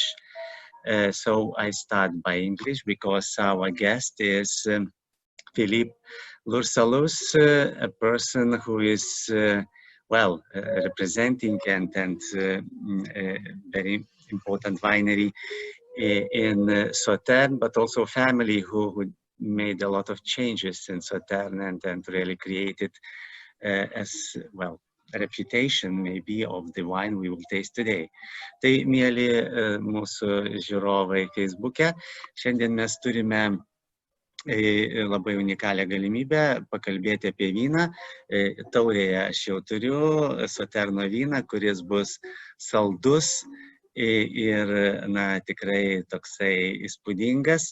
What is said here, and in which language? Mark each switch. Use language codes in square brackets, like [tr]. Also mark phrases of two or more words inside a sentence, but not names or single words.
[en] So I start by English because our guest is Philippe de Lur Saluces, a person who is representing and very important winery in Sauternes, but also family who made a lot of changes in Sauternes and really created as well a reputation maybe of the wine we will taste today. [lt] Tai, mieli mūsų žiūrovai Facebook'e, šiandien mes turime labai unikalią galimybę pakalbėti apie vyną. Taurėje aš jau turiu Sauterno vyną, kuris bus saldus ir tikrai toksai įspūdingas.